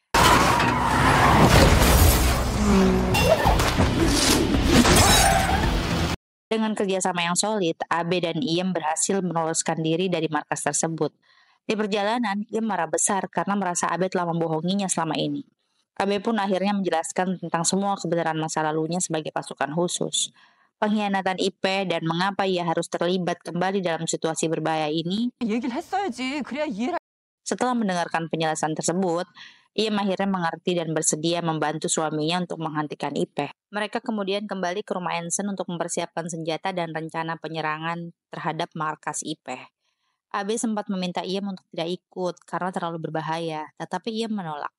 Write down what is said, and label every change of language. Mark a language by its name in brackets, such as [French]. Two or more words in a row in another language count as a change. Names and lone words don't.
[Indonesian] Dengan kerjasama yang solid, Abe dan Iem berhasil meloloskan diri dari markas tersebut. Di perjalanan, Iem marah besar karena merasa Abe telah membohonginya selama ini. Abe pun akhirnya menjelaskan tentang semua kebenaran masa lalunya sebagai pasukan khusus. Pengkhianatan Ipeh dan mengapa ia harus terlibat kembali dalam situasi berbahaya ini. [Korean] 얘기를 했어야지. 그래야 이해를. [Indonesian] Setelah mendengarkan penjelasan tersebut, ia akhirnya mengerti dan bersedia membantu suaminya untuk menghentikan Ipeh. Mereka kemudian kembali ke rumah Ensen untuk mempersiapkan senjata dan rencana penyerangan terhadap markas Ipeh. Abe sempat meminta Iem untuk tidak ikut karena terlalu berbahaya, tetapi Iem menolak.